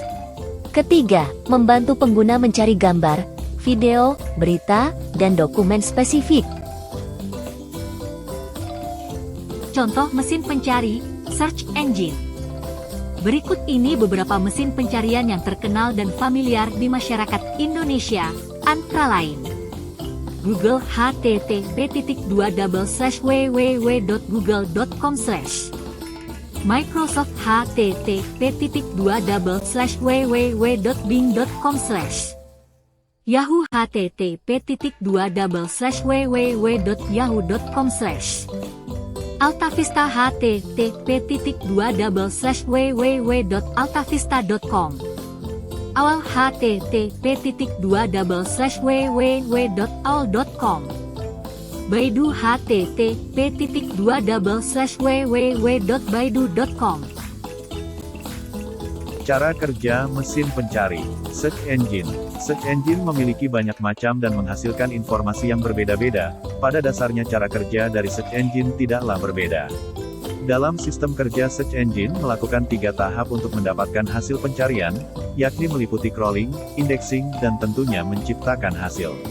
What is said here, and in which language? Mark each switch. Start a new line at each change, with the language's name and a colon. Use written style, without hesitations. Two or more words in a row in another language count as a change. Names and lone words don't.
Indonesian: Ketiga, membantu pengguna mencari gambar, video, berita, dan dokumen spesifik. Contoh mesin pencari,
English: search engine.
Indonesian: Berikut ini beberapa mesin pencarian yang terkenal dan familiar di masyarakat Indonesia, antara lain: Google http://www.google.com/, Microsoft http://www.bing.com/, Yahoo http://www.yahoo.com/, AltaVista http://www.altavista.com, AWAL http://www.awl.com, Baidu http://www.baidu.com. Cara kerja mesin pencari,
English: search engine. Search engine
Indonesian: memiliki banyak macam dan menghasilkan informasi yang berbeda-beda. Pada dasarnya cara kerja dari
English: search engine
Indonesian: tidaklah berbeda. Dalam sistem kerja
English: search engine
Indonesian: melakukan 3 tahap untuk mendapatkan hasil pencarian, yakni meliputi
English: crawling, indexing,
Indonesian: dan tentunya menciptakan hasil.